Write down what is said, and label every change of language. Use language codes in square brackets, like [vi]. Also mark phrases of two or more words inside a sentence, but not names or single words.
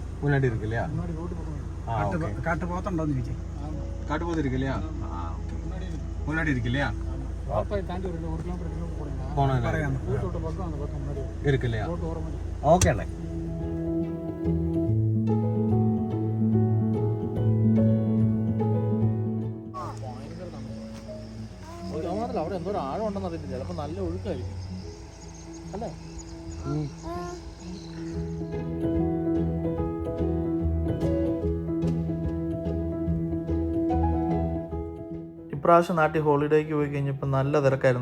[ta] முன்னாடி இருக்கு இல்லையா? [ml] காட்டுப்போத்துண்டோன்னு ചോദിച്ചേ. [ta] காட்டுப்போத்து இருக்கு இல்லையா? முன்னாடி இருக்கு இல்லையா? இருக்கு இல்லையா? ஓகே அண்ணே. [ml] അവിടെ എന്തോ ആഴം ഉണ്ടെന്ന് അറിയത്തില്ല. ചിലപ്പോൾ നല്ല ഒഴുക്കായിരിക്കും അല്ലേ? ഇപ്രാവശ്യം നാട്ടിൽ ഹോളിഡേക്ക് പോയി കഴിഞ്ഞപ്പോൾ നല്ല തിരക്കായിരുന്നു.